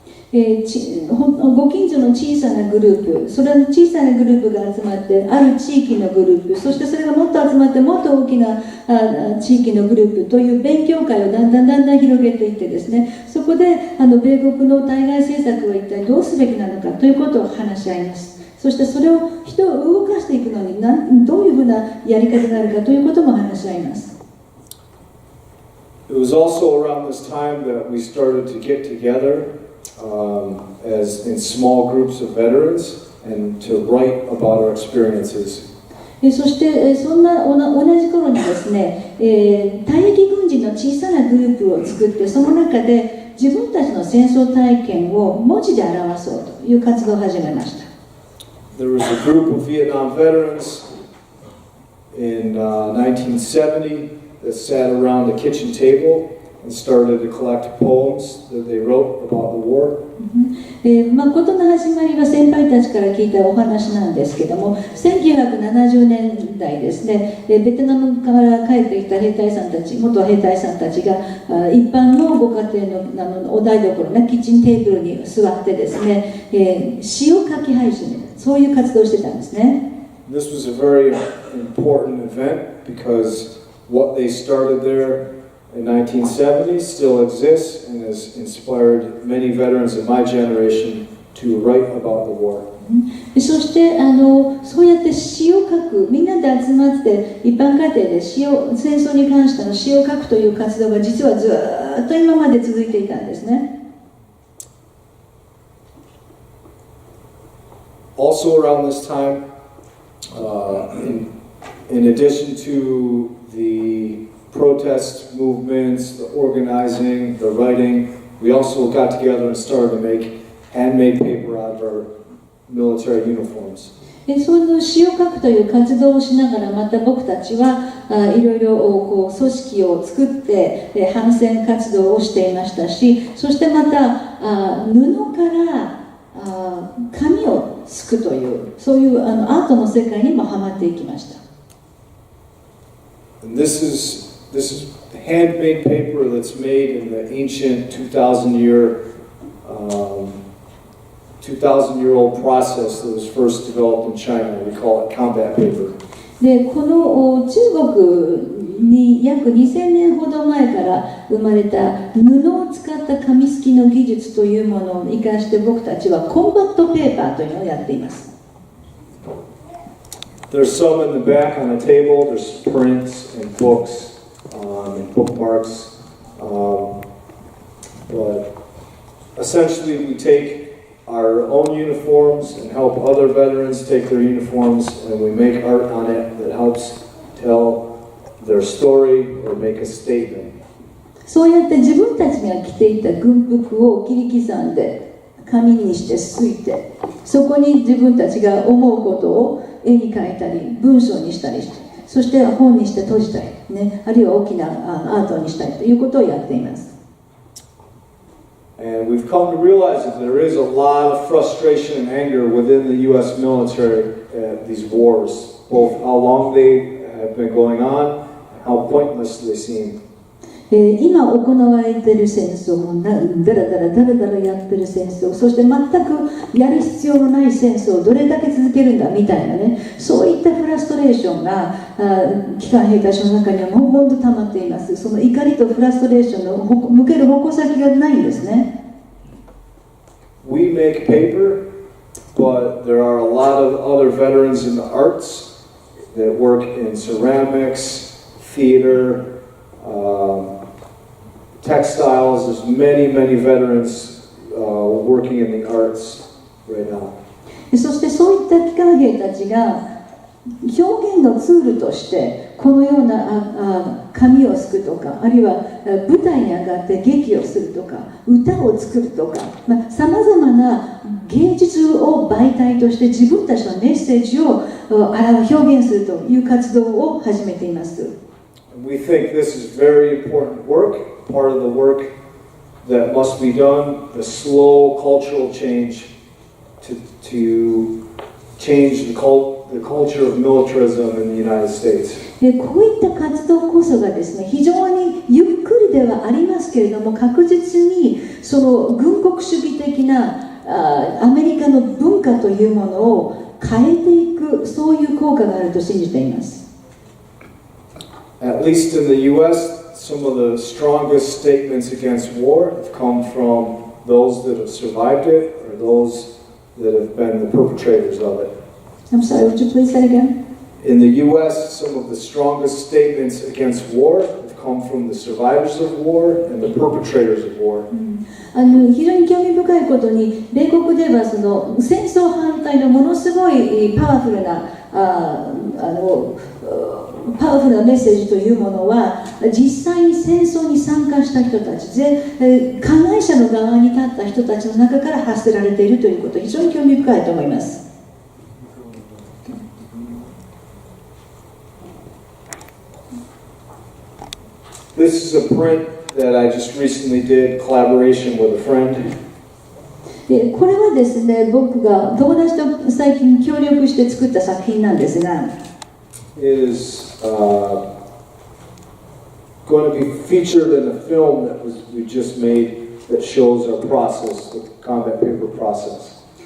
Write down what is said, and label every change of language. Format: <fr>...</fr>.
<ja>ご近所の小さなグループ、それの小さなグループが集まって、ある地域のグループ、そしてそれがもっと集まってもっと大きな地域のグループという勉強会をだんだん広げていってですね、そこで米国の対外政策は一体どうすべきなのかということを話し合います。そしてそれを人を動かしていくのにどういうふうなやり方があるかということも話し合います。</ja> <en>It was also around this time that we started to get together as in small groups of veterans and to write about our experiences.</en> <ja>そしてそんな同じ頃にですね、退役軍人の小さなグループを作って、その中で自分たちの戦争体験を文字で表そうという活動を始めました。</ja> <en>There was a group of Vietnam veterans in 1970 that sat around the kitchen table and started to collect poems that they wrote about the war.</en> <ja>事の始まりは先輩たちから聞いたお話なんですけども、1970年代ですね、ベトナムから帰ってきた兵隊さんたち、元兵隊さんたちが一般のご家庭のお台所ね、キッチンテーブルに座ってですね、詩を書き始める、そういう活動をしてたんですね。</ja> <en>This was a very important event because what they started there in 1970 still exists and has inspired many veterans in my generation to write about the war.</en> <ja>そしてそうやって詩を書く、みんなで集まって一般家庭で戦争に関しての詩を書くという活動が実はずっと今まで続いていたんですね。</ja> <en>Also around this time, in addition to the protest movements, the organizing, the writing, we also got together and started to make handmade paper out of our military uniforms.</en> <ja>その詩を書くという活動をしながら、また僕たちはいろいろ組織を作って反戦活動をしていましたし、そしてまた布から紙をすくという、そういうアートの世界にもハマっていきました。</ja> <en>And this is handmade paper that's made in the ancient 2,000-year-old process that was first developed in China. We call it combat paper.</en> <ja>でこの中国に約2000年ほど前から生まれた布を使った紙すきの技術というものを生かして僕たちはコンバットペーパーというのをやっています。</ja> <en>There's some in the back on the table. There's prints and books and bookmarks. But essentially, we take our own uniforms and help other veterans take their uniforms, and we make art on it that helps tell their story or make a statement.</en> <ja>そうやって自分たちが着ていた軍服を切り刻んで紙にしてすいて、そこに自分たちが思うことを絵に描いたり文章にしたりして、そして本にして閉じたり、ね、あるいは大きなアートにしたりということをやっています。</ja> <en>And we've come to realize that there is a lot of frustration and anger within the U.S. military at these wars, both how long they have been going on and how pointless they seem.</en> <ja>今行われている戦争、だらだらやってる戦争、そして全くやる必要のない戦争をどれだけ続けるんだみたいなね、そういったフラストレーションが機関兵たちの中にはもんもんと溜まっています。その怒りとフラストレーションの向ける矛先がないんですね。</ja> <en>We make paper, but there are a lot of other veterans in the arts that work in ceramics, theater, textiles. There's many veterans working in the arts right now.</en> <ja>そしてそういった機関兵たちが表現のツールとしてこのような紙をすくとか、あるいは舞台に上がって劇をするとか、歌を作るとか、さまざまな芸術を媒体として自分たちのメッセージを表現するという活動を始めています。</ja> <en>We think this is very important work, part of the work that must be done, the slow cultural change to change the culture of militarism in the United States.</en> <ja>こういった活動こそがですね、非常にゆっくりではありますけれども、確実にその軍国主義的なアメリカの文化というものを変えていく、そういう効果があると信じています。</ja> <en>At least in the U.S., some of the strongest statements against war have come from those that have survived it or those that have been the perpetrators of it. I'm sorry, would you please say it again? In the U.S., some of the strongest statements against war have come from the survivors of war and the perpetrators of war.</en> <ja>非常に興味深いことに、米国ではその戦争反対のものすごいパワフルなメッセージというものは、実際に戦争に参加した人たちで、加害者の側に立った人たちの中から発せられているということ、非常に興味深いと思います。</ja> <en>This is a print that I just recently did, collaboration with a friend.</en> <ja>これはですね、僕が友達と最近協力して作った作品なんですが、</ja> <en>It is going to be featured in a film that we just made that shows our process, the combat paper process.</en>